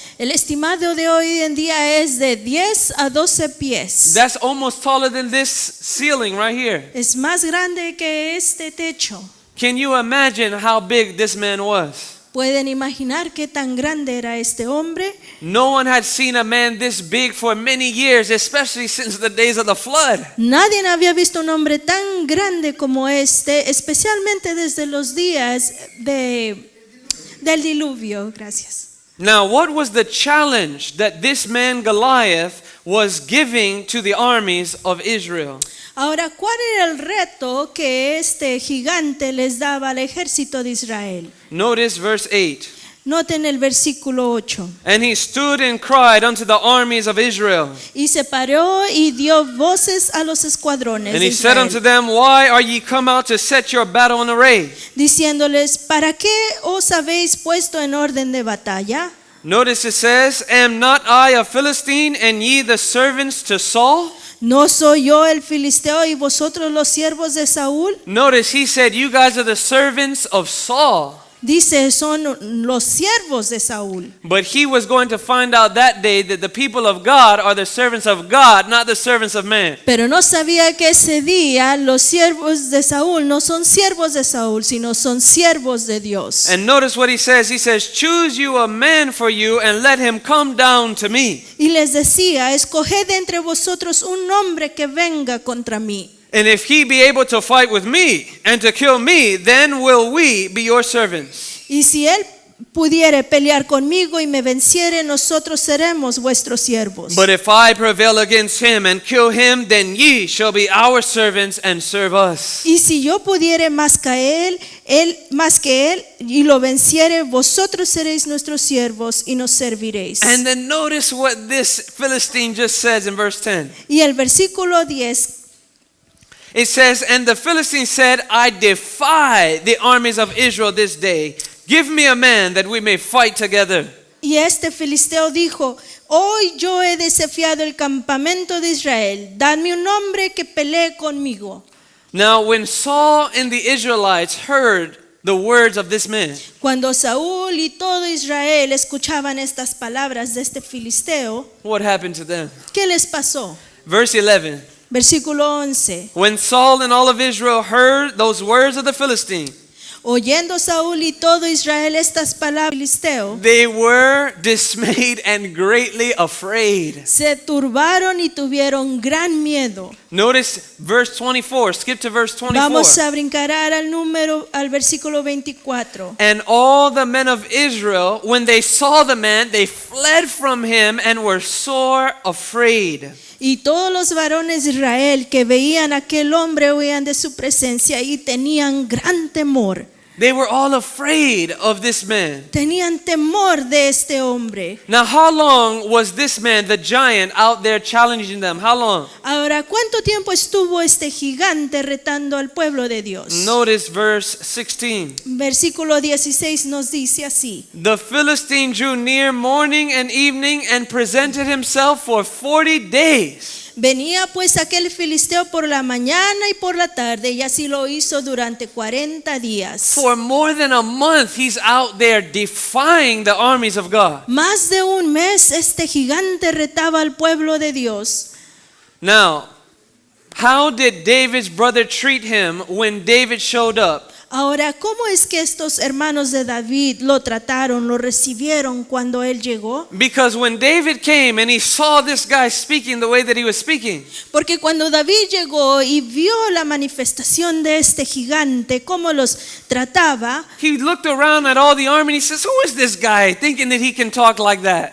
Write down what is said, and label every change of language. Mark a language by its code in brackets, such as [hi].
[es] El estimado de hoy en día es de 10 a 12 pies. [en] That's almost taller than this ceiling right here. [es] Es más grande que este techo. [en] Can you imagine how big this man was? [es] ¿Pueden imaginar qué tan grande era este hombre? [en] No one had seen a man this big for many years, especially since the days of the flood. [es] Nadie había visto un hombre tan grande como este, especialmente desde los días del diluvio. Gracias. [en] Now, what was the challenge that this man Goliath was giving to the armies of Israel? [es] Ahora, ¿cuál era el reto que este gigante les daba al ejército de Israel? [en] Notice verse 8. [es] Noten el versículo 8. [en] And he stood and cried unto the armies of Israel. [es] Y se paró y dio voces a los escuadrones [en] And [es] de [en] he said unto [es] Israel, [en] them, Why are ye come out to set your battle in array? [es] diciéndoles, ¿para qué os habéis puesto en orden de batalla? [en] Notice it says, Am not I a Philistine, and ye the servants to Saul? [es] ¿No soy yo el filisteo y vosotros los siervos de Saúl? [en] Notice he said, You guys are the servants of Saul. [es] Dice, son los siervos de Saúl. [en] But he was going to find out that day that the people of God are the servants of God, not the servants of man. [es] Pero no sabía que ese día los siervos de Saúl no son siervos de Saúl, sino son siervos de Dios. [en] And notice what he says. He says, Choose you a man for you and let him come down to me. [es] Y les decía, escoged entre vosotros un hombre que venga contra mí. [en] And if he be able to fight with me and to kill me, then will we be your servants. [es] Y si él pudiere pelear conmigo y me venciere, nosotros seremos vuestros siervos. [en] But if I prevail against him and kill him, then ye shall be our servants and serve us. [es] Y si yo pudiere más que él, y lo venciere, vosotros seréis nuestros siervos y nos serviréis. [en] And then notice what this Philistine just says in verse 10. [es] Y el versículo 10 [en] It says, And the Philistine said, I defy the armies of Israel this day. Give me a man that we may fight together. [es] y este filisteo dijo, hoy yo he desafiado el campamento de Israel, dadme un hombre que pelee conmigo. [en] Now when Saul and the Israelites heard the words of this man, [es] Cuando Saúl y todo Israel escuchaban estas palabras de este filisteo, [en] what happened to them? [es] ¿qué les pasó? [en] Verse 11. [es] Versículo 11. [en] When Saul and all of Israel heard those words of the Philistine, [es] Oyendo Saúl y todo Israel estas palabras del filisteo, [en] they were dismayed and greatly afraid. [es] se turbaron y tuvieron gran miedo. [en] Notice verse 24. Skip to verse 24. [es] Vamos a brincar al versículo 24. [en] And all the men of Israel, when they saw the man, they fled from him and were sore afraid. [es] Y todos los varones de Israel que veían a aquel hombre huían de su presencia y tenían gran temor. [en] They were all afraid of this man. [es] Tenían temor de este hombre. [en] Now, how long was this man, the giant, out there challenging them? How long? [es] Ahora, ¿cuánto tiempo estuvo este gigante retando al pueblo de Dios? [en] Notice verse 16. [es] Versículo 16 nos dice así. [en] The Philistine drew near morning and evening and presented himself for 40 days. [es] Venía pues aquel filisteo por la mañana y por la tarde, y así lo hizo durante 40 días. [en] For more than a month, he's out there defying the armies of God. [es] Más de un mes este gigante retaba al pueblo de Dios. [en] Now, how did David's brother treat him when David showed up? [es] Ahora, ¿cómo es que estos hermanos de David lo trataron, lo recibieron cuando él llegó? [en] Because when David came and he saw this guy speaking the way that he was speaking, [es] Porque cuando David llegó y vio la manifestación de este gigante, cómo los trataba, [en] he looked around at all the army and he says, Who is this guy thinking that he can talk like that?